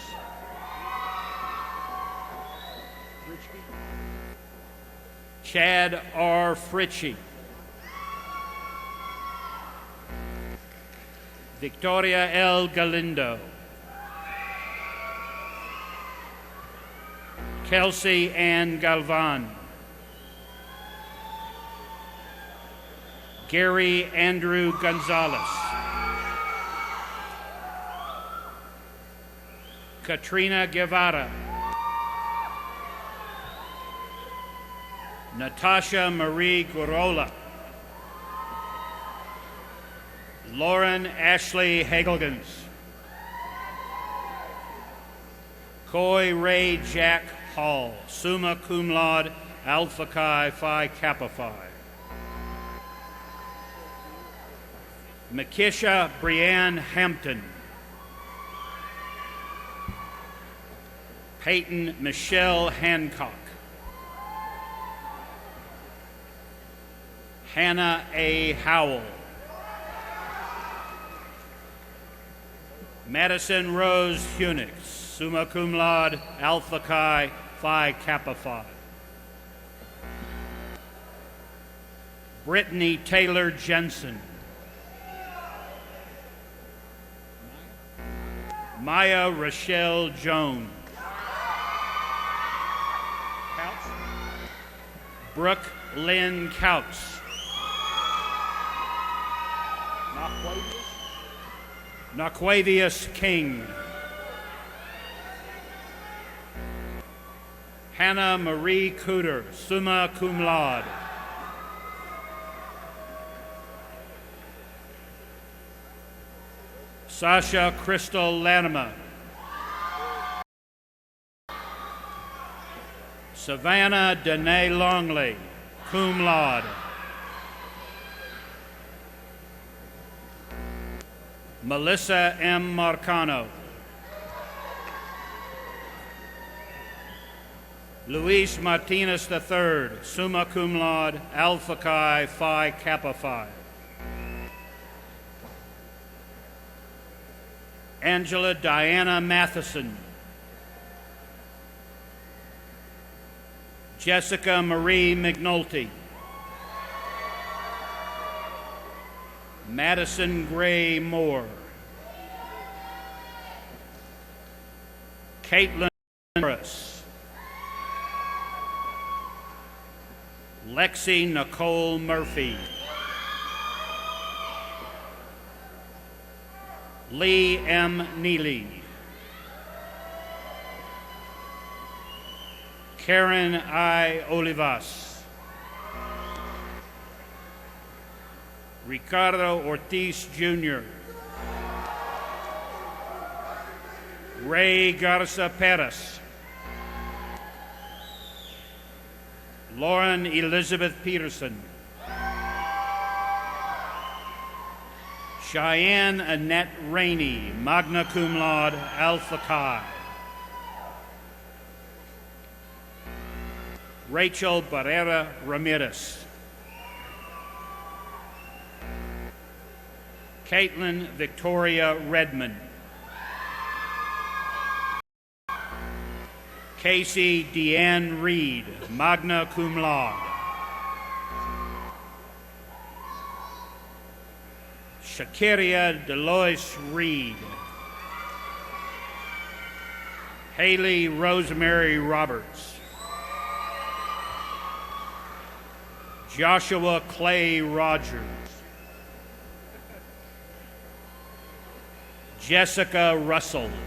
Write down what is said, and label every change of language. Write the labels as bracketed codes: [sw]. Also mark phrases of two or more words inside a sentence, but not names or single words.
[en] Chad R. Fritchie. Victoria L. Galindo. Kelsey Ann Galvan. Gary Andrew Gonzalez. Katrina Guevara. Natasha Marie Gorola. Lauren Ashley Hagelgans. Coy Ray Jack Hall, [la] summa cum laude, Alpha Chi Phi Kappa Phi. [en] Makisha Brianne Hampton. Peyton Michelle Hancock. Hannah A. Howell. Madison Rose Hunix, [la] summa cum laude, [en] Alpha Chi Phi Kappa Phi. Brittany Taylor Jensen. Maya Rochelle Jones. Brooke Lynn Couts. Naquavius King. Hannah Marie Cooter, [la] summa cum laude. [en] Sasha Crystal Lanema. Savannah Danae Longley, [la] cum laude. [en] Melissa M. Marcano. Luis Martinez III, [la] summa cum laude, [en] Alpha Chi Phi Kappa Phi. Angela Diana Matheson. Jessica Marie McNulty. Madison Gray Moore. Caitlin Morris. Lexi Nicole Murphy. Lee M. Neely. Karen I. Olivas. Ricardo Ortiz Jr., Ray Garza Perez, Lauren Elizabeth Peterson, Cheyenne Annette Rainey, [la] magna cum laude, [en] Alpha Chi. Rachel Barrera Ramirez. Caitlin Victoria Redmond. Casey Deanne Reed, [la] magna cum laude. [en] Shakiria Delois Reed. Haley Rosemary Roberts. Joshua Clay Rogers. Jessica Russell.